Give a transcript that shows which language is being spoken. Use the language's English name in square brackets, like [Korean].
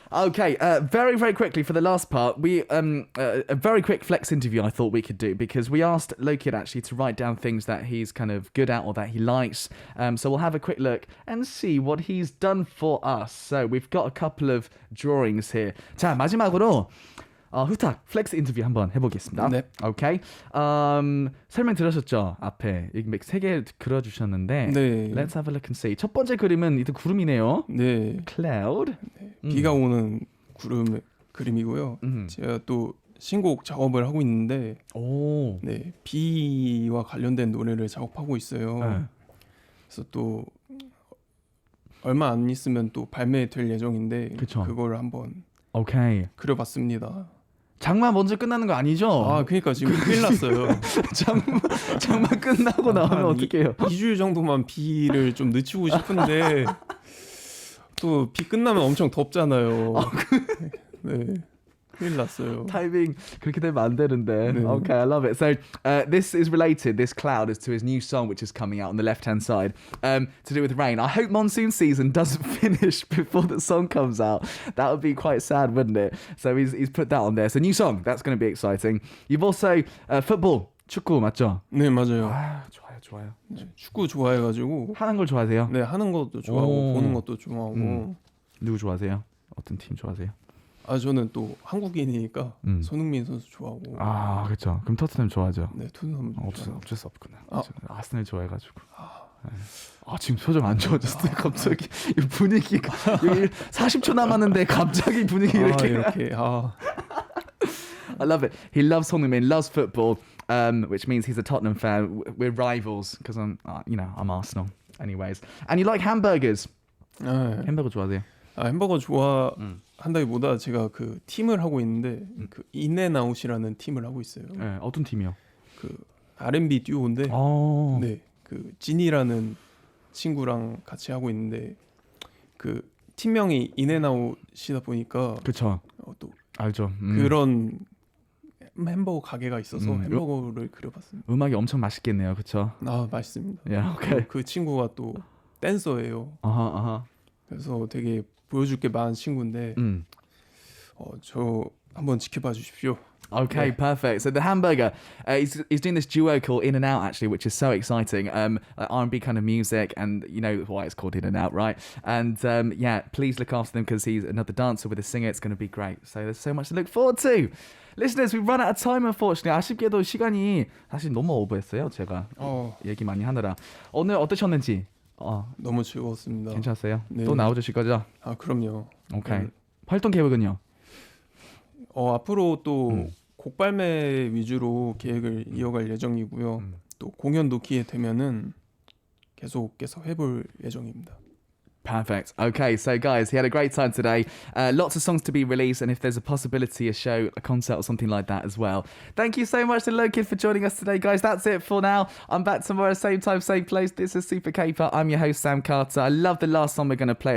[English] Okay, very, very quickly for the last part, we a very quick flex interview I thought we could do because we asked Lokid actually to write down things that he's kind of good at or that he likes. So we'll have a quick look and see what he's done for us. So we've got a couple of drawings here. [Korean] 자, 마지막으로 후딱 플렉스 인터뷰 한번 해보겠습니다. 네. 오케이. 설명 들으셨죠? 앞에 이렇게 세 개 그려주셨는데 네. [English] Let's have a look and see. [Korean] 첫 번째 그림은 일단 구름이네요. 네. [English] Cloud. [Korean] 네. 비가 오는 구름 그림이고요. 제가 또 신곡 작업을 하고 있는데 네, 비와 관련된 노래를 작업하고 있어요. 그래서 또 얼마 안 있으면 또 발매될 예정인데 그쵸. 그거를 한번 오케이. 그려봤습니다. 장마 먼저 끝나는 거 아니죠? 아, 그러니까 지금 큰일 났어요. 장마 끝나고 나오면 어떡해요? 2주 정도만 비를 좀 늦추고 싶은데 또 비 끝나면 엄청 덥잖아요. 네. 큰일 났어요. 타이밍 그렇게 되면 안 되는데. 네. [English] Okay, I love it. So this is related, this cloud is to his new song which is coming out on the left-hand side to do with rain. I hope monsoon season doesn't finish before the song comes out. That would be quite sad, wouldn't it? So he's put that on there. So new song, that's going to be exciting. You've also football, [Korean] 축구 맞죠? 네, 맞아요. 아, 좋아요. 네, 축구 좋아해가지고 하는 걸 좋아하세요? 네, 하는 것도 좋아하고 보는 것도 좋아하고. 누구 좋아하세요? 어떤 팀 좋아하세요? 아, 저는 또 한국인이니까 손흥민 선수 좋아하고. 아, 그렇죠. 그럼 토트넘 좋아하죠? 네, 토트넘 어쩔 수 없구나. 아스널 좋아해가지고. 지금 표정 안 좋아졌어요. 갑자기 이 분위기가 40초 남았는데 갑자기 분위기 이렇게. [English] I love it. He loves Songmin, loves football, which means he's a Tottenham fan. We're rivals because I'm Arsenal. Anyways, and you like hamburgers? [Korean] 햄버거 좋아하세요? 햄버거 좋아한다기보다 제가 그 팀을 하고 있는데 그 인앤아웃이라는 팀을 하고 있어요. 네, 어떤 팀이요? 그 R&B 듀오인데, 네, 그 진이라는 친구랑 같이 하고 있는데 그 팀명이 인앤아웃이다 보니까, 그렇죠. 또 알죠. 그런 햄버거 가게가 있어서 햄버거를 그려봤습니다. 음악이 엄청 맛있겠네요, 그렇죠? 아, 맛있습니다. [English] Yeah, okay. [Korean] 그 친구가 또 댄서예요. 그래서 되게 보여줄 게 많은 친구인데, 저 한번 지켜봐 주십시오. [English] Okay, perfect. So the hamburger, he's doing this duo called In and Out actually, which is so exciting. Like R&B kind of music, and you know why it's called In and Out, right? And yeah, please look after them because he's another dancer with a singer. It's going to be great. So there's so much to look forward to. Listeners, we've run out of time unfortunately. [Korean] 아쉽게도 시간이 사실 너무 오버했어요. 제가 얘기 많이 하느라. 오늘 어떠셨는지? 너무 즐거웠습니다. 괜찮았어요? 네. 또 나오실 거죠? 아, 그럼요. 오케이. 활동 계획은요? 앞으로 또 곡 발매 위주로 계획을 이어갈 예정이고요. 또 공연도 기회 되면은 계속해서 해볼 예정입니다. [English] Perfect. Okay, so guys, he had a great time today. Lots of songs to be released, and if there's a possibility, a show, a concert, or something like that as well. Thank you so much to Lokid for joining us today, guys. That's it for now. I'm back tomorrow, same time, same place. This is Super K-pop. I'm your host, Sam Carter. I love the last song we're going to play.